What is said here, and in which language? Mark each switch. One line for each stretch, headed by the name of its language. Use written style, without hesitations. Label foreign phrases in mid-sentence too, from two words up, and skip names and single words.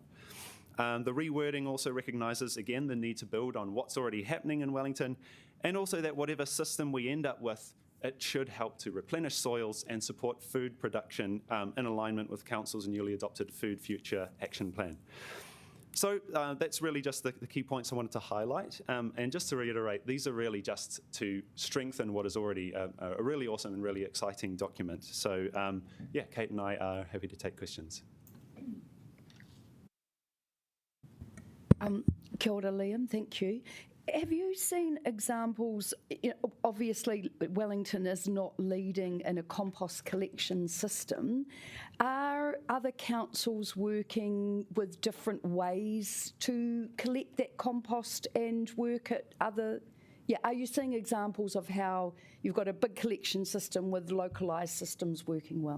English: The rewording also recognises, again, the need to build on what's already happening in Wellington, and also that whatever system we end up with, it should help to replenish soils and support food production in alignment with Council's newly adopted Food Future Action Plan. So that's really just the key points I wanted to highlight. And just to reiterate, these are really just to strengthen what is already a really awesome and really exciting document. So yeah, Kate and I are happy to take questions.
Māori: Kia ora, Liam,
English: thank you. Have you seen examples, obviously Wellington is not leading in a compost collection system. Are other councils working with different ways to collect that compost and work at other, are you seeing examples of how you've got a big collection system with localised systems working well?